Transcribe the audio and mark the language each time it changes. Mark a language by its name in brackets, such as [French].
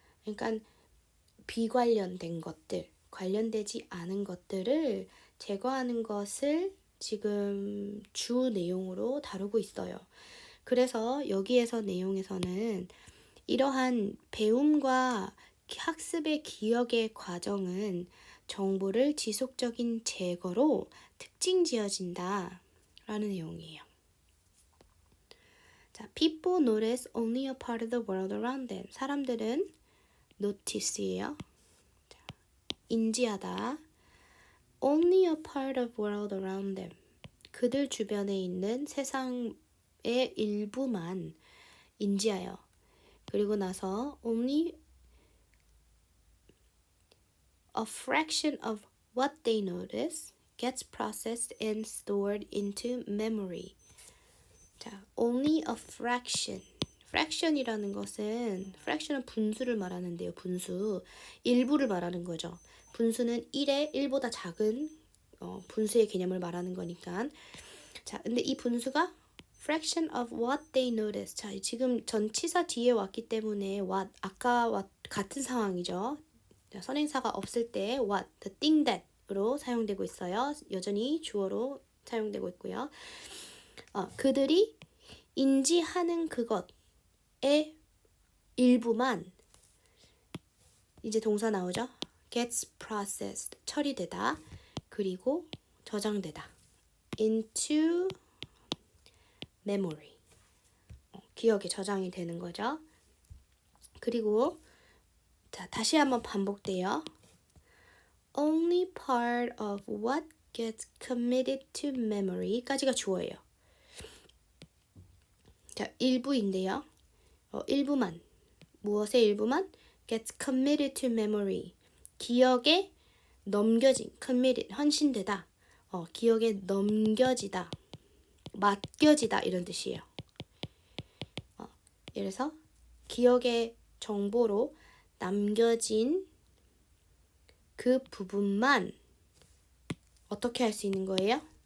[Korean] 그러니까 비관련된 것들, 관련되지 않은 것들을 제거하는 것을 지금 주 내용으로 다루고 있어요. 그래서 여기에서 내용에서는 이러한 배움과 학습의 기억의 과정은 정보를 지속적인 제거로 특징지어진다 라는 내용이에요. [English] 자, people notice only a part of the world around them. [Korean] 사람들은 notice예요. 자, 인지하다. [English] only a part of world around them. [Korean] 그들 주변에 있는 세상의 일부만 인지하여. 그리고 나서 [English] only a fraction of what they notice gets processed and stored into memory. 자, only a fraction. [Korean] fraction이라는 것은, fraction은 분수를 말하는데요. 분수. 일부를 말하는 거죠. 분수는 1의 1보다 작은 분수의 개념을 말하는 거니까. 자, 근데 이 분수가 [English] fraction of what they notice. [Korean] 자, 지금 전치사 뒤에 왔기 때문에 what, 아까와 같은 상황이죠. 자, 선행사가 없을 때 what, the thing that으로 사용되고 있어요. 여전히 주어로 사용되고 있고요. 그들이 인지하는 그것의 일부만 이제 동사 나오죠? [English] gets processed, [Korean] 처리되다. 그리고 저장되다. [English] into memory. [Korean] 기억에 저장이 되는 거죠. 그리고 자, 다시 한번 반복돼요. [English] Only part of what gets committed to memory [Korean] 까지가 주어예요. 자, 일부인데요. 일부만. 무엇의 일부만? [English] gets committed to memory. [Korean] 기억에 넘겨진, committed, 헌신되다. 기억에 넘겨지다. 맡겨지다 이런 뜻이에요. 그래서 기억의 정보로 남겨진 그 부분만 어떻게 할 수 있는 거예요?